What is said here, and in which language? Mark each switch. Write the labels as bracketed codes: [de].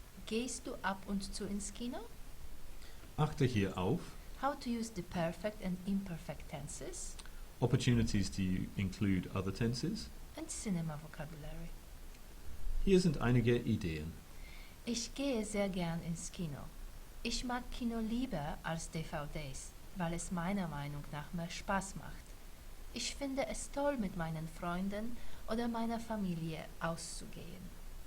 [de] Gehst du ab und zu ins Kino? Achte hier auf [en] How to use the perfect and imperfect tenses Opportunities to include other tenses. and cinema vocabulary. [de] Hier sind einige Ideen. Ich gehe sehr gern ins Kino. Ich mag Kino lieber als DVDs, weil es meiner Meinung nach mehr Spaß macht. Ich finde es toll, mit meinen Freunden oder meiner Familie auszugehen.